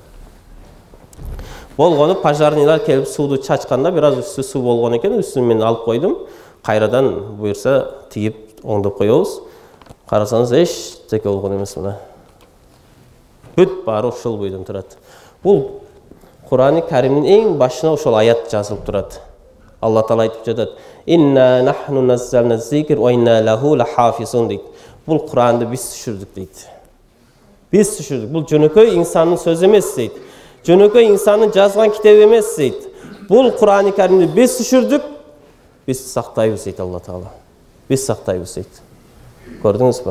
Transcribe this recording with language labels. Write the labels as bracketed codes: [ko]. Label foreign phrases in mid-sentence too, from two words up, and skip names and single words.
[ky] Болгону пожарныйлар келип сууду чачканда, бир аз үстү суу болгон экен, үстүн мен алып койдум. Кайрадан буйрса тигип оңдоп коебуз. Карасаңыз, эчтеке болгон эмес мына. Бүт баары ошол бойдон турат. Бул Кур'аны Каримдин эң башына ошол аят жазылып турат. Алла Таала айтып жатат: [ar] "إنا نحن نزلنا الذكر وإنا له لحافظون" дейт. [ky] Бул Кур'анды биз түшүрдүк дейт. Биз түшүрдүк. Бул жөнөкөй инсандын сөзү эмес дейт. Жөнөкөй инсандын жазган китеби эмес дейт. Бул Кур'аны Каримди биз түшүрдүк, биз сактайбыз дейт Алла Таала. Биз сактайбыз дейт. Көрдүңүзбү?